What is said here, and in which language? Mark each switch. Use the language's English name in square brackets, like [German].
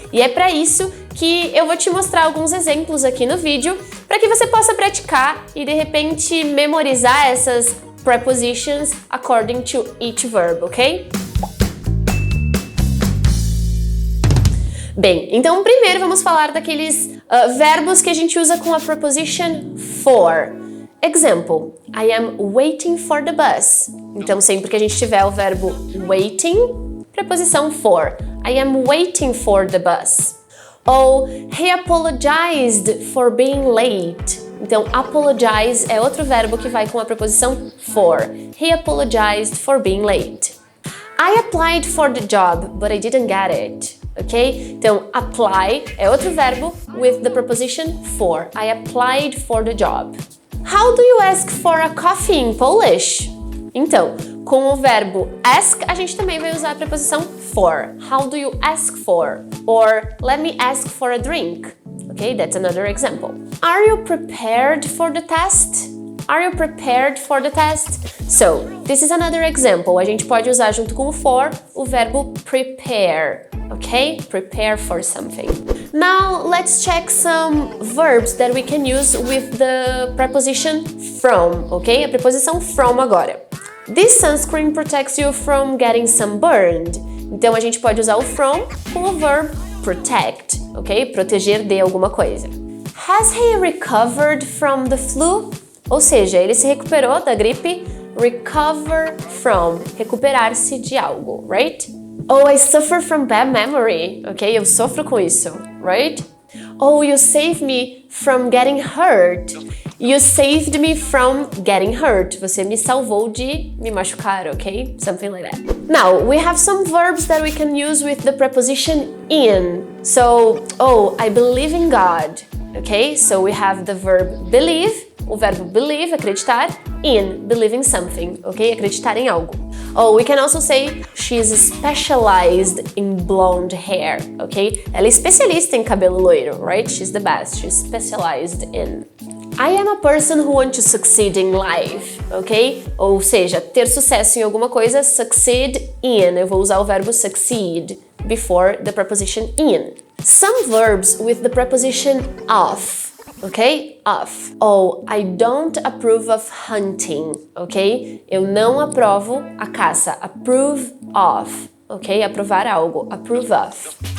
[Portuguese] E é para isso que eu vou te mostrar alguns exemplos aqui no vídeo, para que você possa praticar e de repente memorizar essas [English] prepositions according to each verb, [Portuguese] ok? Bem, então primeiro vamos falar daqueles verbos que a gente usa com a preposition for. [English] Example, I am waiting for the bus. [Portuguese] Então sempre que a gente tiver o verbo waiting, preposição for. [English] I am waiting for the bus. Ou he apologized for being late. [Portuguese] Então apologize é outro verbo que vai com a preposição for. [English] He apologized for being late. I applied for the job, but I didn't get it. Ok? [Portuguese] Então, apply é outro verbo [English] with the preposition for. I applied for the job. How do you ask for a coffee in Polish? [Portuguese] Então, com o verbo ask, a gente também vai usar a preposição for. [English] How do you ask for? Or, let me ask for a drink. Okay, that's another example. Are you prepared for the test? Are you prepared for the test? So, this is another example. [Portuguese] A gente pode usar junto com o for o verbo prepare. [English] Okay? Prepare for something. Now, let's check some verbs that we can use with the preposition from. Okay? [Portuguese] A preposição from agora. [English] This sunscreen protects you from getting sunburned. [Portuguese] Então, a gente pode usar o from com o verb protect. Ok? Proteger de alguma coisa. [English] Has he recovered from the flu? [Portuguese] Ou seja, ele se recuperou da gripe. [English] Recover from. [Portuguese] Recuperar-se de algo, right? [English] Oh, I suffer from bad memory. [Portuguese] Ok? Eu sofro com isso, right? [English] Oh, you saved me from getting hurt. You saved me from getting hurt. [Portuguese] Você me salvou de me machucar, ok? [English] Something like that. Now, we have some verbs that we can use with the preposition in. So, oh, I believe in God. Ok? So we have the verb believe. [Portuguese] O verbo believe, acreditar, [English] in, believe in something, ok? [Portuguese] Acreditar em algo. [English] Oh, we can also say she's specialized in blonde hair, ok? [Portuguese] Ela é especialista em cabelo loiro, right? [English] She's the best, she's specialized in. I am a person who wants to succeed in life, ok? [Portuguese] Ou seja, ter sucesso em alguma coisa, succeed in. Eu vou usar o verbo [English] succeed before the preposition in. Some verbs with the preposition of. Ok? Of. Oh, I don't approve of hunting. [Portuguese] Ok? Eu não aprovo a caça. [English] Approve of. [Portuguese] Ok? Aprovar algo. Approve of.